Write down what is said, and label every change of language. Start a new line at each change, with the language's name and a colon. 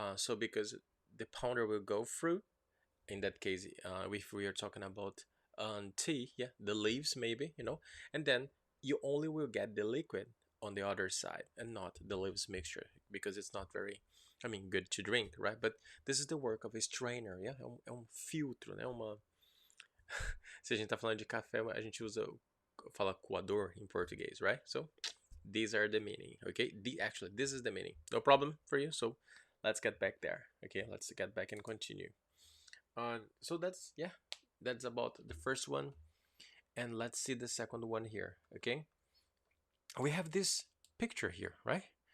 English: So because the powder will go through, in that case, if we are talking about tea, yeah, the leaves maybe, and then you only will get the liquid on the other side and not the leaves mixture, because it's not very, I mean, good to drink, right? But this is the work of a strainer, yeah?
Portuguese: É um filtro, né? Se a gente tá falando de café, a gente fala coador em português, right?
English: So these are the meaning, okay? Actually, this is the meaning. No problem for you. So let's get back there, okay? Let's get back and continue. So that's, yeah, that's about the first one, and let's see the second one here. Okay, we have this picture here, right?